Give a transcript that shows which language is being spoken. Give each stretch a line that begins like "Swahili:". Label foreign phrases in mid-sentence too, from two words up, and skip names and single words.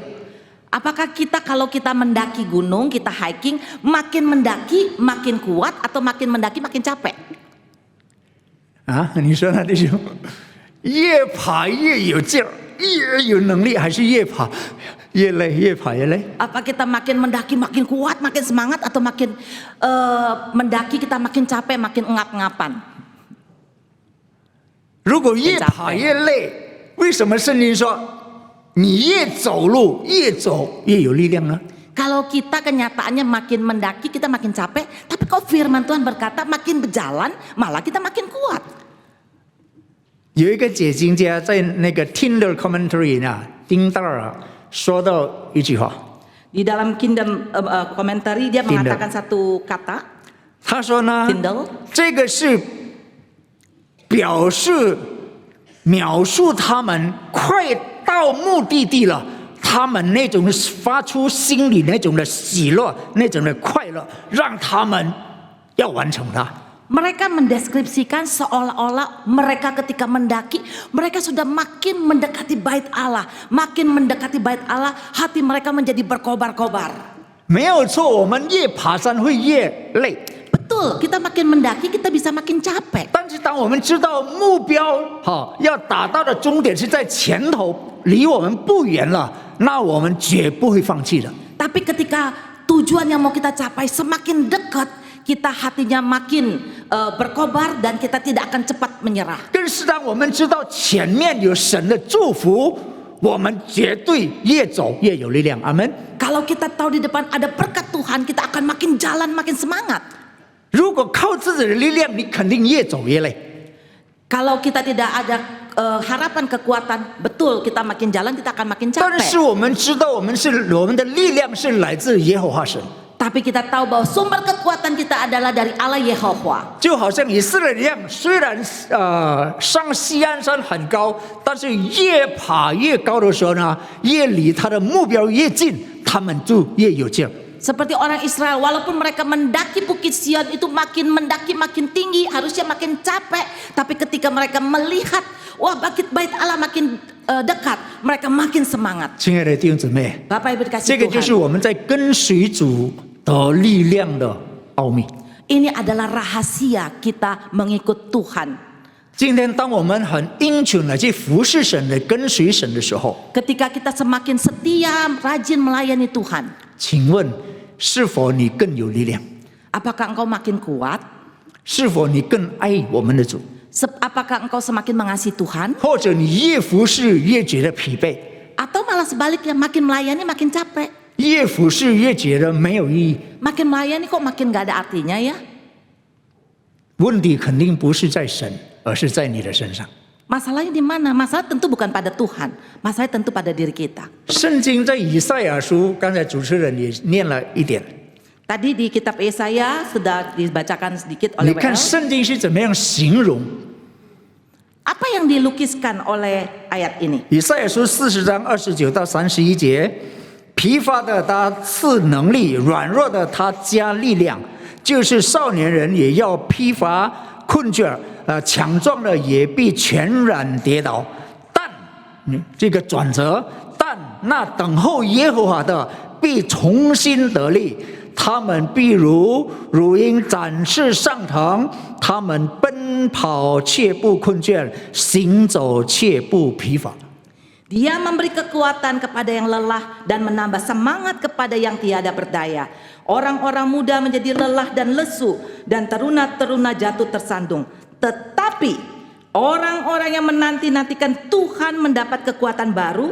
Indonesian: Apakah kita kalau kita mendaki gunung, kita hiking, makin mendaki makin kuat atau makin mendaki makin capek?
Chinese: 啊，你说呢，弟兄？越爬越有劲儿，越有能力，还是越爬越累，越爬越累？
Indonesian: Apa kita makin mendaki makin kuat, makin semangat atau makin mendaki kita makin capek, makin engap-engapan?
Chinese: 如果越爬越累，为什么圣经说你越走路越走越有力量呢？
Indonesian: Kalau kita kenyataannya makin mendaki kita makin capek, tapi kok firman Tuhan berkata makin berjalan malah kita makin kuat.
Chinese: 有一个解经家在那个 Tinder Commentary 呢，丁道尔说到一句话，
Indonesian: Di dalam Kingdom Commentary dia mengatakan satu kata,
Chinese: 他说呢， Kindle, 这个是描述他们快到目的地了，他们那种发出心里那种的喜乐，那种的快乐，让他们要完成它。
Indonesian: mereka mendeskripsikan seolah-olah mereka ketika mendaki, mereka sudah makin mendekati bait Allah, makin mendekati bait Allah, hati mereka menjadi berkobar-kobar.
Chinese: 没有错，我们越爬山会越累。
Indonesian: Betul, kita makin mendaki kita bisa makin capek.
Chinese: 但是当我们知道目标要达到的终点是在前头，离我们不远了，那我们绝不会放弃的。
Indonesian: Tapi ketika tujuan yang mau kita capai semakin dekat, kita hatinya makin berkobar dan kita tidak akan cepat menyerah.
Chinese: 更是当我们知道前面有神的祝福，我们绝对越走越有力量。阿门。
Indonesian: Kalau kita tahu di depan ada berkat Tuhan, kita akan makin jalan makin semangat.
Chinese: 如果靠自己的力量，你肯定越走越累。
Indonesian: Kalau kita tidak ada harapan kekuatan, betul kita makin jalan kita akan makin
Chinese: 但是
Indonesian: capek.
Chinese: 我们知道，我们的力量是来自耶和华神，
Indonesian: Tapi kita tahu bahwa sumber kekuatan kita adalah dari Allah Yehovah.
Chinese: 就好像以色列人一样，虽然上西安山很高，但是越爬越高的时候呢，越离他的目标越近，他们就越有劲儿。
Indonesian: Seperti orang Israel, walaupun mereka mendaki Bukit Sion itu makin mendaki makin tinggi, harusnya makin capek. Tapi ketika mereka melihat, wah bait Allah makin dekat, mereka makin semangat.
Chinese: 亲爱的弟兄姊妹，
Indonesian: Bapak Ibu
Chinese: 这
Indonesian: dikasih
Chinese: 个就是
Indonesian: Tuhan.
Chinese: 我们在跟随主的力量的奥秘。
Indonesian: Ini adalah rahasia kita mengikut Tuhan.
Chinese: 今天，当我们很殷勤的去服侍神的、跟随神的时候，
Indonesian: Ketika kita semakin setia, rajin melayani Tuhan,
Chinese: 请问是否你更有力量？
Indonesian: apakah engkau makin kuat?
Chinese: 是否你更爱我们的主？
Indonesian: Apakah engkau semakin mengasihi Tuhan?
Chinese: 或者你越服侍越觉得疲惫，
Indonesian: Atau malah sebaliknya, makin melayani makin capek?
Chinese: 越服侍越觉得没有意义？
Indonesian: Makin melayani kok makin gak ada artinya ya?
Chinese: 问题肯定不是在神，而是在你的身上。
Indonesian: Masalahnya di mana? Masalah tentu bukan pada Tuhan, masalahnya tentu pada diri kita.
Chinese: 圣经在以赛亚书，刚才主持人也念了一点。
Indonesian: Tadi di kitab Yesaya sudah dibacakan sedikit
Chinese: 你
Indonesian: oleh
Chinese: 看
Indonesian: WL.
Chinese: 圣经是怎么样形容？
Indonesian: Apa yang dilukiskan oleh ayat ini?
Chinese: 以赛亚书40章29到31节，疲乏的他赐能力，软弱的他加力量，就是少年人也要疲乏困倦，强壮的也必全然跌倒。但这个转折，但那等候耶和华的必重新得力。他们必如乳鹰展翅上腾，他们奔跑却不困倦，行走却不疲乏。
Indonesian: Dia memberi kekuatan kepada yang lelah dan menambah semangat kepada yang tiada berdaya. Orang-orang muda menjadi lelah dan lesu dan teruna-teruna jatuh tersandung. Tetapi orang-orang yang menanti-nantikan Tuhan mendapat kekuatan baru.